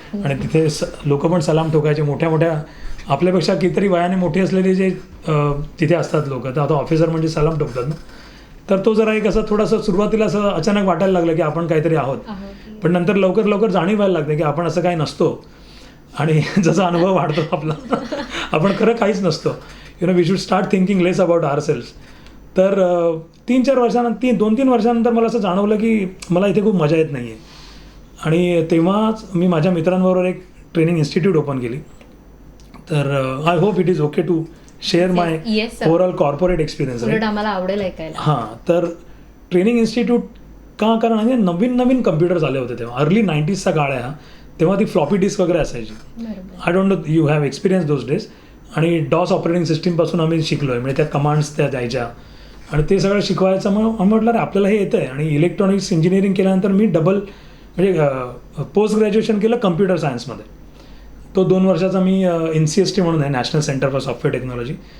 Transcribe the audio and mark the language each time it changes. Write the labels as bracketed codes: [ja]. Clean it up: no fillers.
[mr] आणि तिथे लोक पण सलाम ठोकायचे. मोठ्या मोठ्या आपल्यापेक्षा कितीतरी वयाने मोठी असलेले जे तिथे असतात लोक, तर आता ऑफिसर म्हणजे सलाम ठोकतात ना. तर तो जरा एक असं थोडंसं सुरुवातीला असं अचानक वाटायला लागलं की आपण काहीतरी आहोत. पण नंतर लवकर लवकर जाणीव व्हायला लागते की आपण असं काही नसतो. आणि जसा अनुभव वाढतो आपला आपण खरं काहीच नसतो. [en] We should start thinking less about ourselves. [mr] तर 3-4 वर्षानंतर 2-3 वर्षानंतर मला असं जाणवलं की मला इथे खूप मजा येत नाही आहे. आणि तेव्हाच मी माझ्या मित्रांबरोबर एक ट्रेनिंग इन्स्टिट्यूट ओपन केली. [en] तर I hope it is okay to share my overall corporate experience. [mr] आम्हाला आवडेल ऐकायला. हां, तर ट्रेनिंग इन्स्टिट्यूट का? कारण म्हणजे नवीन कम्प्युटर्स आले होते तेव्हा. अर्ली 90sचा काळ आहे हा. तेव्हा ती फ्लॉपी डिस्क वगैरे असायची. [en] I don't know you have experience those days. [mr] आणि डॉस ऑपरेटिंग सिस्टीमपासून आम्ही शिकलो आहे. म्हणजे त्या कमांड्स त्या द्यायच्या आणि ते सगळं शिकवायचं. मग आम्ही म्हटलं अरे आपल्याला हे येतं आहे. आणि इलेक्ट्रॉनिक्स इंजिनिअरिंग केल्यानंतर मी म्हणजे पोस्ट ग्रॅज्युएशन केलं कम्प्युटर सायन्समध्ये. तो 2 वर्षाचा मी NCST म्हणून आहे, national centre for software technology.